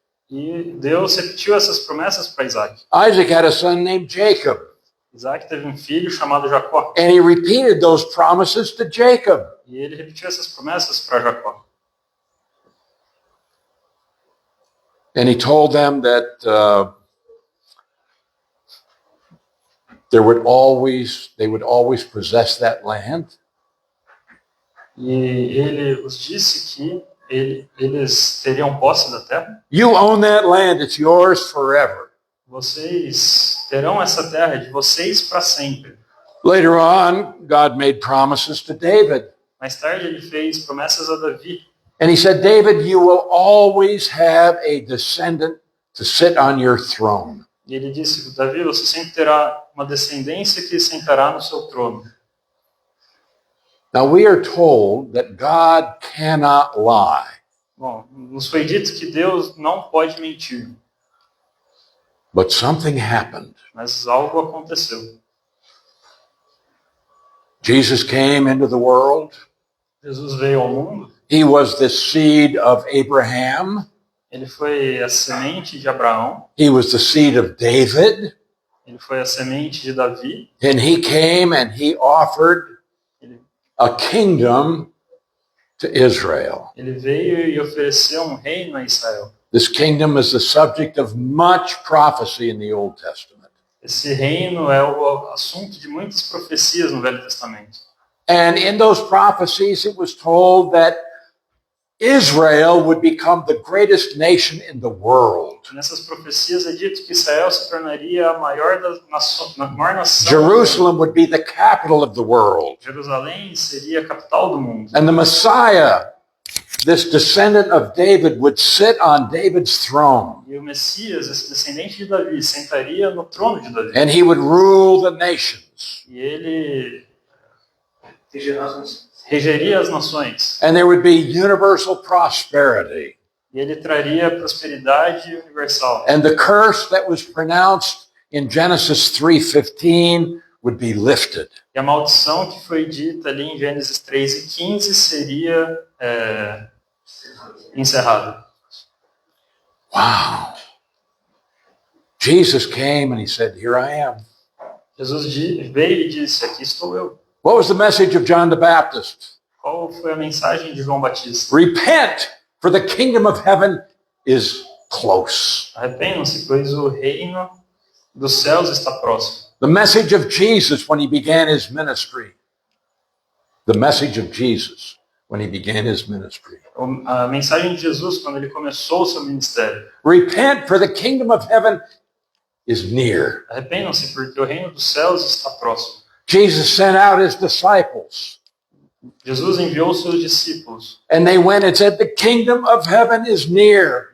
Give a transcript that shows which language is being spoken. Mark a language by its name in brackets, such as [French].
[Portuguese] e Deus repetiu essas promessas para Isaac. [English] Isaac had a son named Jacob, [Portuguese] Isaac teve um filho chamado Jacó, [English] and he repeated those promises to Jacob. [Portuguese] e ele repetiu essas promessas para Jacó. [English] And he told them that they would always possess that land. [Portuguese] E ele os disse que eles teriam posse da terra. [English] You own that land, it's yours forever. [Portuguese] Vocês terão essa terra de vocês para sempre. [English] Later on, God made promises to David. [Portuguese] Mais tarde ele fez promessas a Davi. [English] And he said, David, you will always have a descendant to sit on your throne. [Portuguese] E ele disse, Davi, você sempre terá uma descendência que sentará no seu trono. [English] Now we are told that God cannot lie. [Portuguese] Bom, nos foi dito que Deus não pode mentir, [English] But something happened. [Portuguese] mas algo aconteceu. [English] Jesus came into the world. [Portuguese] Jesus veio ao mundo, [English] He was the seed of Abraham. [Portuguese] ele foi a semente de Abraão, [English] He was the seed of David. [Portuguese] ele foi a semente de Davi, [English] And he came and he offered [Portuguese] ele, [English] a kingdom to Israel. [Portuguese] ele veio e ofereceu um reino a Israel. [English] This kingdom is the subject of much prophecy in the Old Testament. [Portuguese] Esse reino é o assunto de muitas profecias no Velho Testamento. [English] And in those prophecies, it was told that Israel would become the greatest nation in the world. [Portuguese] Nessas profecias é dito que Israel se tornaria a maior maior nação. [English] Jerusalem would be the capital of the world. [Portuguese] Jerusalém seria a capital do mundo. [English] And the Messiah, this descendant of David, would sit on David's throne. [Portuguese] E o Messias, esse descendente de Davi, sentaria no trono de Davi. [English] And he would rule the nations. [Portuguese] E ele Regeerações. regeria as nações. [English] And there would be universal prosperity. [Portuguese] E ele traria prosperidade universal. [English] And the curse that was pronounced in Genesis 3:15 would be lifted. [Portuguese] E a maldição que foi dita ali em Gênesis 3:15 seria encerrada. [English] Wow. Jesus came and he said, "Here I am." [Portuguese] Jesus veio e disse, aqui estou eu. [English] What was the message of John the Baptist? [Portuguese] Qual foi a mensagem de João Batista? [English] Repent, for the kingdom of heaven is close. [Portuguese] Arrependam-se, pois o reino dos céus está próximo. [English] The message of Jesus when he began his ministry. The message of Jesus when he began his ministry. [Portuguese] A mensagem de Jesus quando ele começou o seu ministério. [English] Repent, for the kingdom of heaven is near. [Portuguese] Arrependam-se, porque o reino dos céus está próximo. [English] Jesus sent out his disciples, [Portuguese] Jesus enviou os seus discípulos [English] and they went and said, "The kingdom of heaven is near."